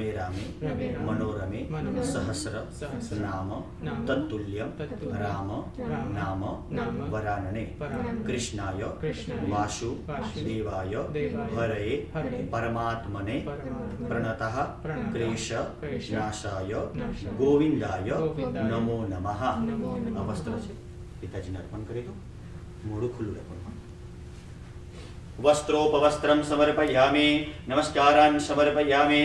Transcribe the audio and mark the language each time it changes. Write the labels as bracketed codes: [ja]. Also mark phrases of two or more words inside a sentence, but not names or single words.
[sa] रामे मनोरमे सहस्र नाम तत्तुल्यं राम नाम वरानने कृष्णाय वासुदेवाय हरये परमात्मने प्रणतः क्लेश नाशाय गोविंदाय नमो नमः. [gu] આ વસ્ત્ર છે પિતાજીને અર્પણ કરી દો. મોઢું ખુલ્લું રાખવાનું. [sa] वस्त्रोपवस्त्रं समर्पयामि, नमस्कारान् समर्पयामि.